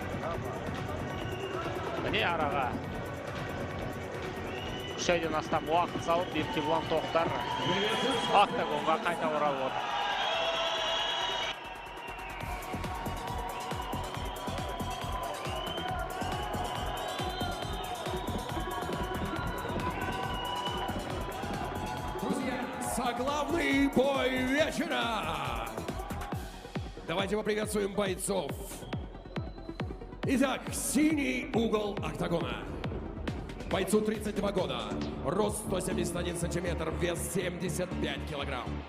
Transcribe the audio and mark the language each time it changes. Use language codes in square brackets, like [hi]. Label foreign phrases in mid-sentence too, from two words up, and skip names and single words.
[kk] Міне араға 3 айдан астам уақыт салып, Еркебулан Тоқтар октагонға қайта оралып отыр. [ru] Заглавный бой вечера. Давайте поприветствуем бойцов. Итак, синий угол октагона. Бойцу 32 года, рост 171 сантиметр, вес 75 килограмм.